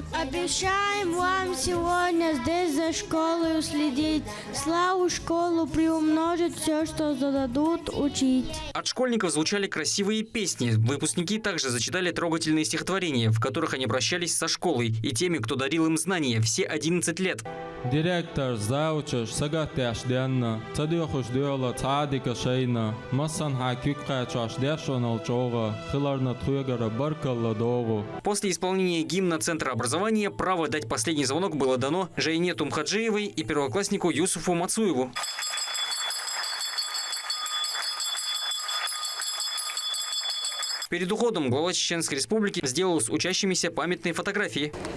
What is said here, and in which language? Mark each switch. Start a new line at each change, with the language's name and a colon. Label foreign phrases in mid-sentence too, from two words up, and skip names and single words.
Russian: Обещаем вам сегодня здесь за школой следить, славу школу приумножить, все, что зададут, учить. От школьников звучали красивые песни. Выпускники также зачитали трогательные стихотворения, в которых они обращались со школой и теми, кто дарил им знания все 11 лет.
Chechen: Директор, заучиш, сагатяш денна, цадюхуш дюла, цадика шейна, массан хакюкка чаш дешонал чога, хиларна тхуегара баркалла догу.
Russian: После исполнения гимна Центра образования право дать последний звонок было дано Жейне Тумхаджиевой и первокласснику Юсуфу Мацуеву. Перед уходом глава Чеченской Республики сделал с учащимися памятные фотографии.